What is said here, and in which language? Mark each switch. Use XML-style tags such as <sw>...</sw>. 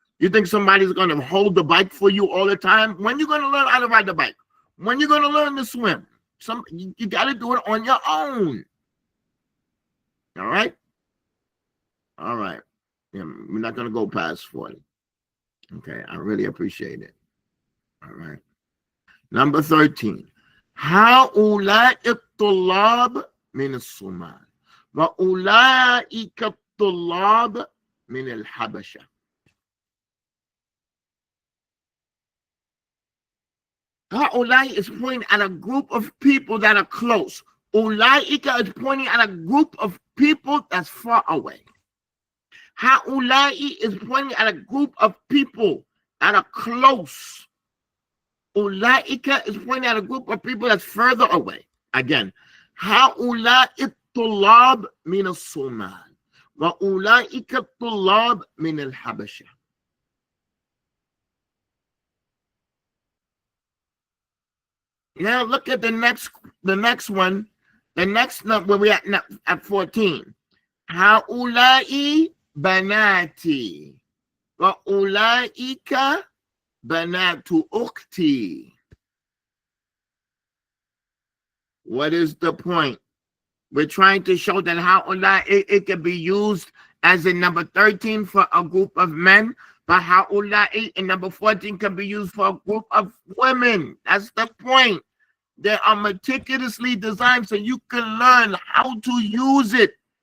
<en>You think somebody's going to hold the bike for you all the time? When are you going to learn how to ride the bike? When are you going to learn to swim? You got to do it on your own. All right? All right. Yeah, we're not going to go past 40. Okay, I really appreciate it. All right. Number 13.</en> <ar>هؤلاء الطلاب من الصومال وأولئك الطلاب من الحبشة.</ar> <en>هؤلاء is pointing at a group of people that are close. أولئك is pointing at a group of people that's far away. هؤلاء is pointing at a group of people that are close. أولئك is pointing at a group of people that's further away. Again,</en> <ar>هؤلاء الطلاب من الصومال وأولئك الطلاب من الحبشة.</ar> <en>Now look at the next one. The next number where we at 14.</en> <ar>هؤلاء بناتي وأولئك بنات أختي.</ar> <en>What is the point? We're trying to show that هؤلاء it can be used as in number 13 for a group of men, but هؤلاء in number 14 can be used for a group of women. That's the point. They are meticulously designed so you can learn how to use it.</en>